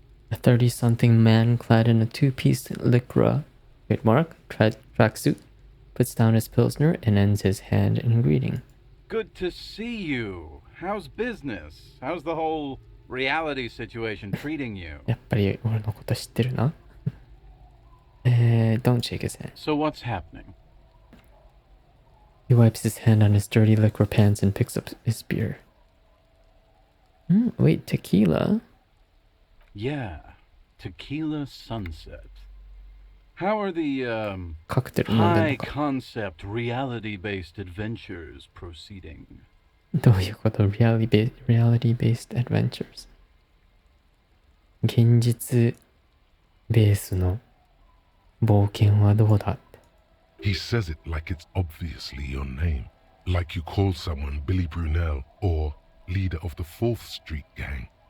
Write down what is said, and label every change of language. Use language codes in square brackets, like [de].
[en] A 30-something man clad in a two-piece lycra trademark tracksuit puts down his pilsner and ends his hand in greeting. Good to see you. How's business? How's the whole reality situation treating you? [ja] やっぱり俺のこと知ってるな [en] Don't shake his hand. So what's happening? He wipes his hand on his dirty lycra pants and picks up his beer. Wait, tequila? Yeah, tequila sunset. How are the [ja] カクテル飲んでん [en] high [ja] のか [en] concept reality-based adventures proceeding? [ja] どういうこと [en] reality based adventures [ja] 現実ベースの冒険はどうだって [en] He says it like it's obviously your name, like you call someone Billy Brunel or leader of the 4th Street Gang.